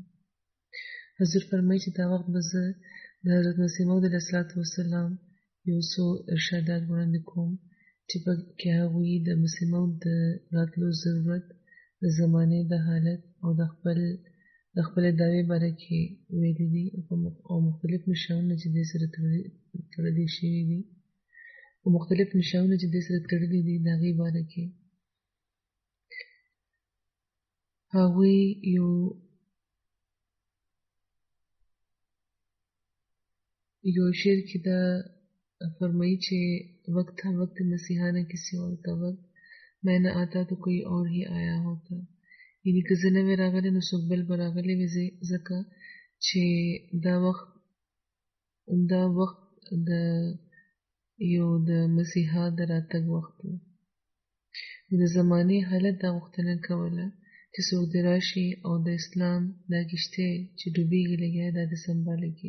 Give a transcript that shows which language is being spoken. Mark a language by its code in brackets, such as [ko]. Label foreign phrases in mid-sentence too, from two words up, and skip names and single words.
[ps] حضور فرمایي چې دا وخت به زه د حضرت مسیح موعود علیه السلام یو څو ارشادات وړاندې کوم چې په کې هغوی د مسیح موعود د راتلو ضرورت، د زمانې د حالت او د خپلې دعوې باره کې ویلي دي او مختلف نښانونه چې دې سره تړلي شوي دي او مختلف نښانونه چې دې سره تړلي دي د هغې باره کې هغوی یو شعر کې دا فرمائی چې [ur] وقت تھا وقت مسیحانہ کسی اور کا وقت میں نہ آتا تو کوئی اور ہی آیا ہوتا. [ps] یعنی که زه نه وی راغلی نو څوک بل به راغلی وي، ځکه چې دا وخت د مسیحا د راتګ وخت و. د زمانې حالت دا غوښتنه کوله چې څوک دې راشي او د اسلام دا کښتۍ چې ډوبېږي لګیا دا د سنباله کړي.